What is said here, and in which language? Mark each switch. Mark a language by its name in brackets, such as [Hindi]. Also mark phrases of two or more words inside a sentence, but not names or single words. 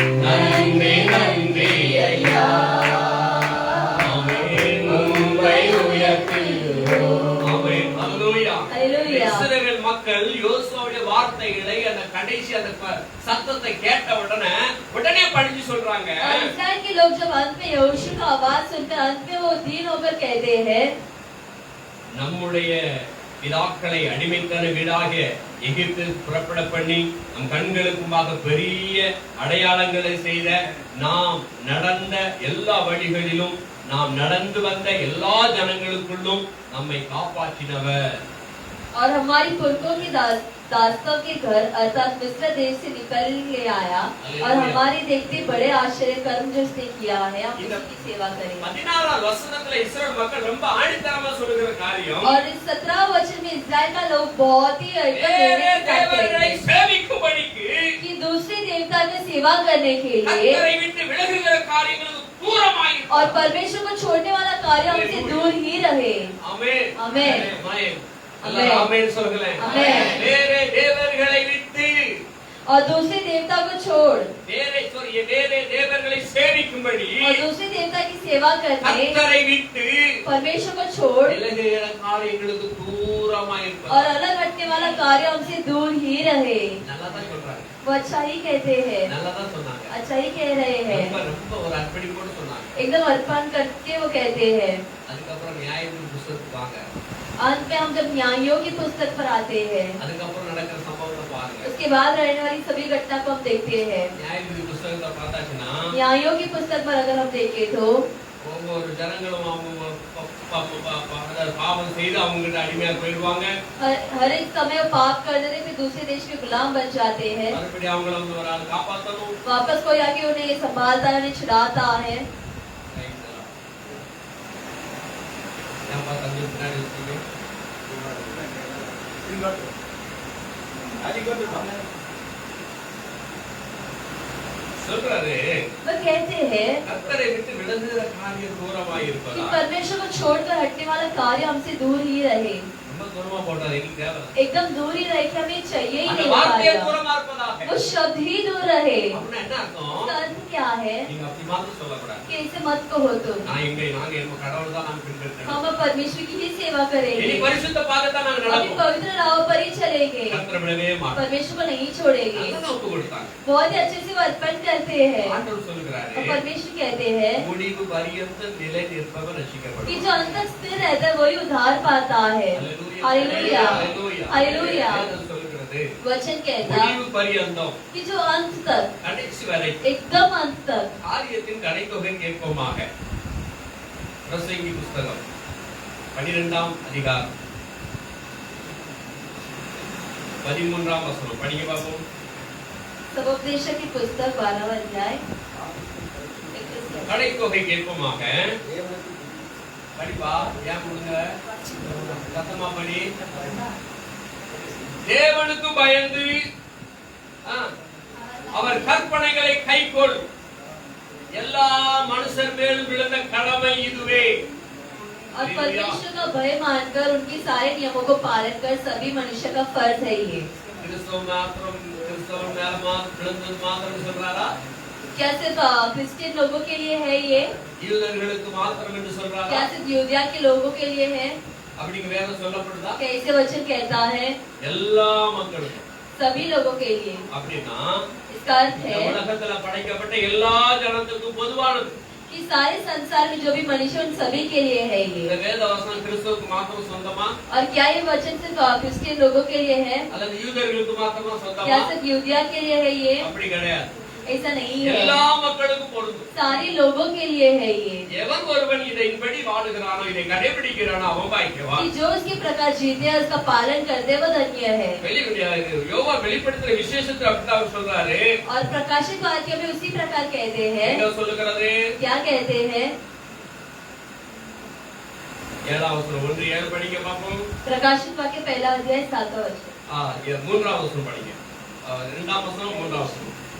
[Tamil] நன்றி நன்றி ஐயா ஆமென் உம்மை உயர்த்துகிறோம். ஆமென். ஹalleluya. [Hindi] हालेलुया। [Tamil] இஸ்ரவேல் மக்கள் யோசுவாவுடைய வார்த்தைகளை அந்த கடைசி அந்த சத்தத்தை கேட்ட உடனே படிச்சு சொல்றாங்க. [Hindi] और इस्राएल के लोग जब अंत में यहोशू का आवाज सुनकर अंत में वो दीन होकर कहते हैं, [Tamil] நம்முடைய பிதாக்களை அடிமைத்தன வீடாக எகிப்து புறப்பட பண்ணி நம் கண்களுக்கு முன்பாக பெரிய அடையாளங்களை செய்த நாம் நடந்த எல்லா வழிகளிலும் நாம் நடந்து வந்த எல்லா ஜனங்களுக்குள்ளும் நம்மை காப்பாற்றினவர். [Hindi] और हमारी पुरखों की दासों के घर अर्थात मिस्र देश से निकल ले आया और हमारे देखते बड़े आश्चर्य कर्म जो उसने किया है, हम उसकी सेवा करें। [Tamil] 16வது வசனத்துல இஸ்ரவேல் மக்கள் ரொம்ப ஆணித்தரமா சொல்லுகிற காரியம், [Hindi] और इस 17 वचन में इस्राएल का लोग बहुत ही [Tamil] வேறே தேவர்களை சேவிக்கும்படிக்கு [Hindi] कि दूसरे देवता की सेवा करने के लिए [Tamil] கர்த்தரை விட்டு விலகுகிற காரியங்களுக்கு தூரமாய் [Hindi] और परमेश्वर को छोड़ने वाला कार्य हमसे दूर ही रहे। [Tamil] ஆமென் ஆமென். ஆமென். ஆமென். ஆமென் சொல்லுங்களேன். ஆமென். வேறே தேவர்களை விட்டு [Hindi] और दूसरे देवता को छोड़ [Tamil] வேறே தேவர்களை சேவிக்கும்படி [Hindi] और दूसरे देवता की सेवा करने [Tamil] கர்த்தரை விட்டு [Hindi] परमेश्वर को छोड़ [Tamil] விலகுகிற காரியங்களுக்கு தூரமாய் [Hindi] और [Tamil] இருப்பது. [Hindi] अलग हटने वाला कार्य हमसे दूर ही रहे। [Tamil] நல்லா தான் சொல்றாங்க. [Hindi] वो अच्छा ही कहते हैं, [Tamil] நல்லா தான் சொன்னாங்க. [Hindi] अच्छा ही कह रहे हैं, [Tamil] ரொம்ப ரொம்ப ஒரு அர்ப்பணிப்போடு சொன்னாங்க. [Hindi] एकदम अर्पण करके वो कहते हैं। [Tamil] அதுக்கப்புறம் நியாயத்தின் புத்தகத்துக்கு வாங்க. [Hindi] अंत में हम जब न्यायों की पुस्तक पर आते हैं, [Tamil] அதுக்கப்புறம் நடக்கிற சம்பவத்தை பாருங்க. [Hindi] उसके बाद रहने वाली सभी घटना को हम देखते हैं। [Tamil] நியாயத்தின் புத்தகத்தை பார்த்தாச்சுன்னா [Hindi] न्यायों की पुस्तक पर अगर हम देखें तो [Tamil] ஒவ்வொரு ஜனங்களும் அவங்க பாவம் செய்து அவங்ககிட்ட அடிமையா போயிடுவாங்க. [Hindi] हर एक समय वो पाप करते थे, फिर दूसरे देश के गुलाम बन जाते हैं। [Tamil] மறுபடியும் அவங்கள வந்து ஒரு ஆள் காப்பாற்றணும். [Hindi] वापस कोई आके उन्हें ये संभालता है, उन्हें छुड़ाता है। [Tamil] ஏன்பா தம்பி பின்னாடி வச்சுக்கீங்க? சொல்றாரு [Hindi] वो कहते हैं [Tamil] கர்த்தரை விட்டு விலகுகிற காரியம் தூரமாய் [Hindi] कि [Tamil] இருப்பதா. [Hindi] परमेश्वर को छोड़कर हटने वाला कार्य हमसे दूर ही रहे, [Tamil] ரொம்ப தூரமா போட்டாரு எங்களுக்கு தேவை. [Hindi] एकदम दूर ही रहे कि हमें चाहिए ही [Tamil] அந்த [Hindi] नहीं [Tamil] வார்த்தையே [Hindi] कार्य। [Tamil] தூரமா இருப்பதாக. [Hindi] वो शब्द ही दूर रहे। [Tamil] அப்படின்னா என்ன அர்த்தம்? [Hindi] इसका अर्थ क्या है [Tamil] நீங்க அப்படி மாத்திரம் சொல்லக்கூடாது. [Hindi] कि ऐसे मत कहो तुम, [Tamil] நாங்க நம்ம கடவுள் தான் நாங்க பின்பற்றணும். [Hindi] हम परमेश्वर की ही सेवा [Tamil] இனி [Hindi] करेंगे, [Tamil] பரிசுத்த பாதத்தை நாங்க [Hindi] अभी [Tamil] நடப்போம். [Hindi] पवित्र राह पर ही चलेंगे, [Tamil] கர்த்தரை விடவே மாட்டோம். [Hindi] परमेश्वर को नहीं छोड़ेंगे। [Tamil] அதான் ஒப்பு கொடுத்தாங்க. [Hindi] बहुत ही अच्छे से वो अर्पण करते हैं [Tamil] ஆண்டவர் சொல்லுகிறாரு, [Hindi] और परमेश्वर कहते हैं [Tamil] முடிவு பரியந்த நிலை நிற்பவர் [Hindi] कि [Tamil] ரட்சிக்கப்படுவார். [Hindi] जो अंत तक स्थिर रहता है वही उद्धार पाता है। हालेलुया, हालेलुया। [Tamil] வேதம் சொல்லுகிறது, [Hindi] वचन कहता [Tamil] முடிவு பரியந்தம் [Hindi] कि जो अंत तक, [Tamil] கடைசி வரை एकदम अंत तक காரியத்தின் கடைத்தொகை கேட்போமாக. பிரசங்கி புஸ்தகம் 12ஆம் அதிகாரம் 13ஆம் வசனம் படிங்க பாப்போம். [Hindi] समुपदेशक की पुस्तक 12वां अध्याय [Tamil] கடைத்தொகை கேட்போமாக. படிப்பா, ஏன் கொடுங்க சத்தமா படி. தேவனுக்கு பயந்து அவர் கற்பனைகளை கைக்கொள். எல்லா மனுஷர் மேலும் விழுந்த கடமை இதுவே. [Hindi] और परमेश्वर का भय मानकर उनके सारे नियमों को पालन कर सभी मनुष्य का फर्ज है ये। [Tamil] கிறிஸ்தவ மேல விழுந்தது மாத்திரம் சொல்றாரா? [Hindi] क्या सिर्फ क्रिश्चियन लोगों के लिए है ये? [Tamil] யூதர்களுக்கு மாத்திரம் என்று சொல்றாரா? [Hindi] क्या सिर्फ यूदिया के लोगों के लिए है? [Tamil] அப்படிங்க வேதம் சொல்லப்படுதா? [Hindi] कैसे वचन कहता है? [Tamil] எல்லா மக்களுக்கும், [Hindi] सभी लोगों के लिए। [Tamil] அப்படினா [Hindi] इसका अर्थ है [Tamil] உலகத்துல படைக்கப்பட்ட எல்லா ஜனத்துக்கும் பொதுவானது. [Hindi] कि सारे संसार में जो भी मनुष्य उन सभी के लिए है [Tamil] இந்த [Hindi] ये। [Tamil] வேத வசனம் கிறிஸ்தவுக்கு மாத்திரம் சொந்தமா? [Hindi] और क्या ये वचन सिर्फ क्रिश्चियन लोगों के लिए है? [Tamil] அல்லது யூதர்களுக்கு மாத்திரமா சொந்தமா? [Hindi] क्या सिर्फ यूदिया के लिए है ये? [Tamil] அப்படி கிடையாது. [Hindi] ऐसा नहीं है, [Tamil] எல்லா மக்களுக்கும் பொருந்தும். [Hindi] सारे लोगों के लिए है ये। [Tamil] எவன் ஒருவன் இதைன்படி வாழுகிறானோ, இதை கடைபிடிக்கிறானோ அவன் பாக்கியவான். [Hindi] कि जो इसके प्रकार जीते हैं उसका पालन करते हैं वो धन्य है। [Tamil] யோவா வெளிப்படுத்துற விசேஷத்தை அப்படிதான் அவர் சொல்றாரு. [Hindi] और प्रकाशित वाक्य में उसी प्रकार कहते हैं। [Tamil] என்ன சொல்லுகிறது? [Hindi] क्या कहते हैं? [Tamil] 7ஆம் வசனம் 1:7 படிங்க பாப்போம். [Hindi] प्रकाशित वाक्य पहला अध्याय 7वां वचन। [Tamil] 3ஆம் வசனம் படிங்க. 2ஆம் வசனம் 3ஆம் வசனம்.